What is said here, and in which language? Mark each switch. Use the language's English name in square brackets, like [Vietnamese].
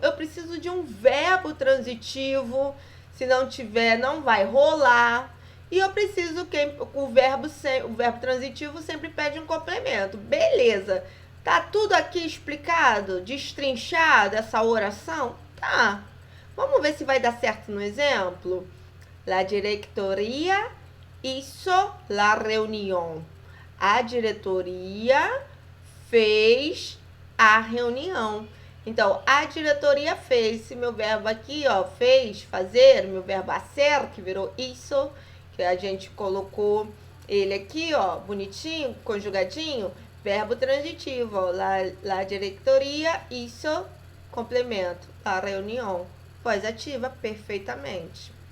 [Portuguese] Eu preciso de um verbo transitivo. Se não tiver, não vai rolar. E eu preciso que o verbo transitivo sempre pede um complemento. Beleza. Tá tudo aqui explicado, destrinchado essa oração? Tá. Vamos ver se vai dar certo no exemplo. [Spanish] La diretoria hizo la reunión. [Portuguese] A diretoria fez a reunião. Então, a diretoria fez. Esse meu verbo aqui, ó, fez, fazer, meu verbo hacer, que virou isso, que a gente colocou ele aqui, ó, bonitinho, conjugadinho, verbo transitivo, ó, [Spanish] la diretoria hizo, [Portuguese] complemento, a reunião, voz ativa, perfeitamente.